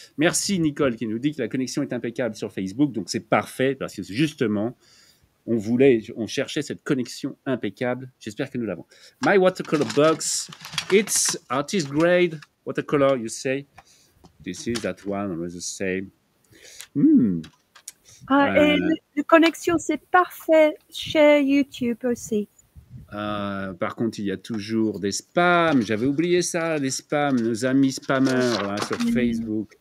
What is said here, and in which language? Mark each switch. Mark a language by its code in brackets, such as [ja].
[fr] Merci Nicole qui nous dit que la connexion est impeccable sur Facebook. Donc c'est parfait parce que justement, on cherchait cette connexion impeccable. J'espère que nous l'avons. [en] My watercolor box, it's artist grade watercolor, you say. This is that one, always the same. [fr] Et la connexion, c'est parfait chez YouTube aussi. Par contre, il y a toujours des spams. J'avais oublié ça, les spams, nos amis spammers là, sur Facebook.